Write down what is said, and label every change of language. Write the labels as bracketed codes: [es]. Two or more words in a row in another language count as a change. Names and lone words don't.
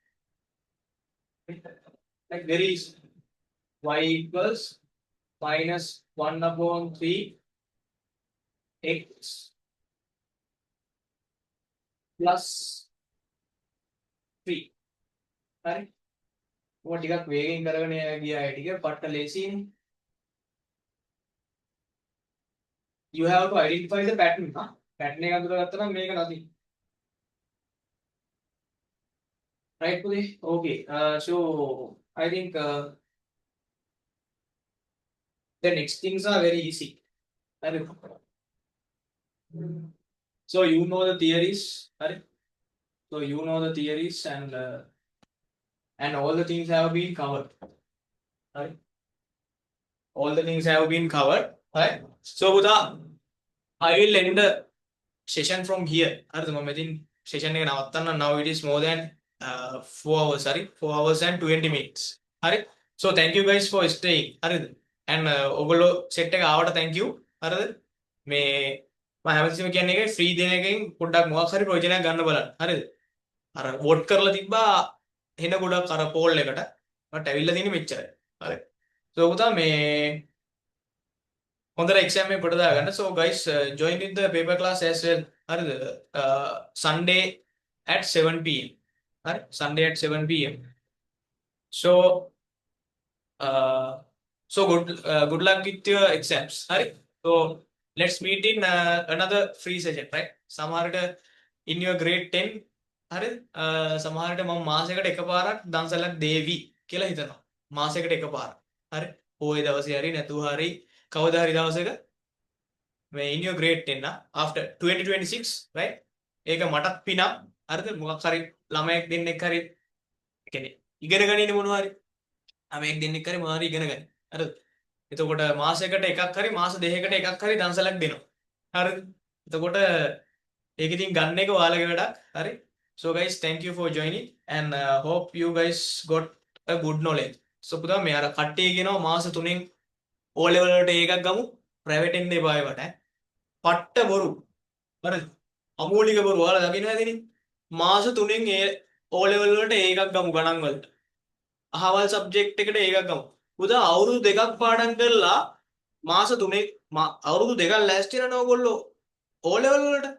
[en] Like there is y equals minus 1 upon 3 x plus 3. Right? What [si] ටිකක් වේගෙන් කරගෙන ගියා ඒ ටික පට්ට ලේසියිනේ. [en] You have to identify the pattern. [si] Pattern එක අඳුරගත්තා නම් මේක නැති. [en] Right, Pudi? Okay. So I think the next things are very easy. So you know the theories. Right? So you know the theories and all the things have been covered. Right? All the things have been covered. Right? So Buddha, I will end the session from here. Session now it is more than 4 hours. 4 hours and 20 minutes. So thank you guys for staying. And [si] ඔගොල්ලෝ set එක ආවට [en] thank you. [si] හරිද? මේ මම හැමතිස්සෙම කියන්නේ එකයි free දෙන එකෙන් පොඩ්ඩක් මොකක් හරි ප්‍රයෝජනයක් ගන්න බලන්න. හරිද? අර vote කරලා තිබ්බා එන ගොඩක් අර poll එකට. මට ඇවිල්ලා තියෙන්නේ මෙච්චරයි. හරි. So පුතා මේ හොඳට exam එක කොට දාගන්න. [en] So guys, join in the paper class as well. හරිද? Sunday at 7 p.m. හරි? Sunday at 7 p.m. So good luck with your exams. Right? So let's meet in another free session, right? [si] සමහරට [en] in your grade 10 [si] හරි සමහරට මම මාසයකට එකපාරක් දන්සලක් දේවි කියලා හිතනවා. මාසයකට එකපාරක්. හරි? පොයේ දවසේ හරි නැතුව හරි කවදා හරි දවසක මේ [en] in your grade 10 after 2026, right? [si] ඒක මටත් පිනක්. හරිද? මොකක් හරි ළමයෙක් දෙන්නෙක් හරි කියන්නේ ඉගෙන ගනින්නේ මොනවා හරි ළමයෙක් දෙන්නෙක් හරි මොනවා හරි ඉගෙන ගන්න. හරිද? එතකොට මාසයකට එකක් හරි මාස දෙකකට එකක් හරි දන්සලක් දෙනවා. හරිද? එතකොට ඒක ඉතින් ගන්න එක ඔයාලගේ වැඩක්. හරි? [en] So guys, thank you for joining and hope you guys got a good knowledge. [si] So පුතා මේ අර කට්ටිය කියනවා මාස 3න් O level වලට එකක් ගමු private එන්න එපා ඒවට. පට්ට බොරු. හරිද? අමූලික බොරු. ඔයාලා දකින්න ඇතිනේ. මාස 3න් O level වලට එකක් ගමු ගණන් වලට. අහවල් සබ්ජෙක්ට් එකට එකක් ගමු. පුතා අවුරුදු දෙකක් පාඩම් කරලා මාස 3 අවුරුදු දෙකක් ලෑස්ති වෙනව ඔයගොල්ලෝ O level වලට.